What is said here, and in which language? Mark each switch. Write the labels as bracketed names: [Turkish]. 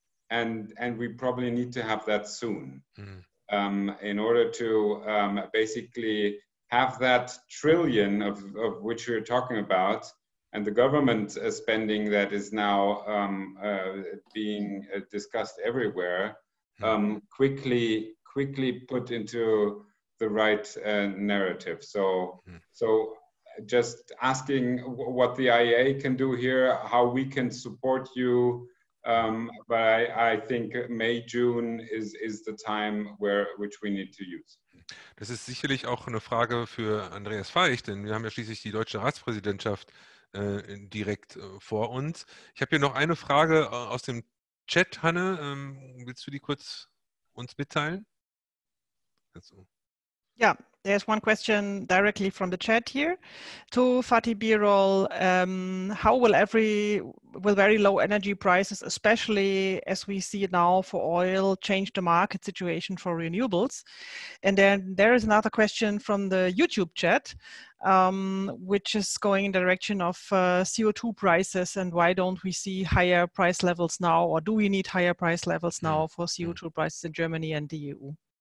[English] And we probably need to have that soon in order to basically have that trillion of which we're talking about, and the government spending that is now being discussed everywhere, quickly put into the right narrative. So just asking what the IEA can do here, how we can support you. But I think May, June is the time which we need to use. [German] Das ist sicherlich auch eine Frage für Andreas Feicht, denn wir haben ja schließlich die deutsche Ratspräsidentschaft direkt vor uns. Ich habe hier noch eine Frage aus dem Chat, Hanne. Willst du die kurz uns mitteilen? Also. [English] Yeah, there's one question directly from the chat here to Fatih Birol. How will very low energy prices, especially as we see it now for oil, change the market situation for renewables? And then there is another question from the YouTube chat, which is going in the direction of CO2 prices, and why don't we see higher price levels now, or do we need higher price levels now for CO2 prices in Germany and the EU?